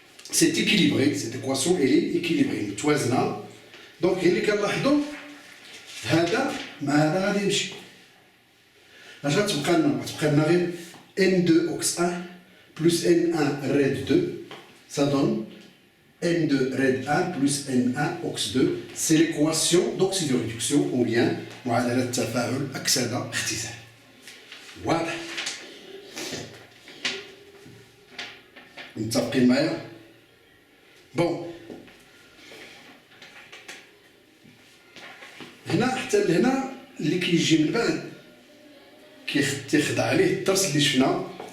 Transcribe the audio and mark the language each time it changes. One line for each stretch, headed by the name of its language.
French: C'est équilibré, cette équation elle est équilibrée.
Arabic: متوازنة دونك اللي كنلاحظوا هذا مع هذا غادي يمشي. اش غتبقى لنا غير
French: N2 ox 1 plus N1 red 2 ça donne N2 red 1 plus N1 ox 2. C'est l'équation d'oxydoréduction ou bien
Arabic: معادلة تفاعل أكسدة اختزال. واضح؟ متفقين معايا؟ بون هنا حتى لهنا اللي كيجي من بعد كيخضع عليه الدرس اللي شفنا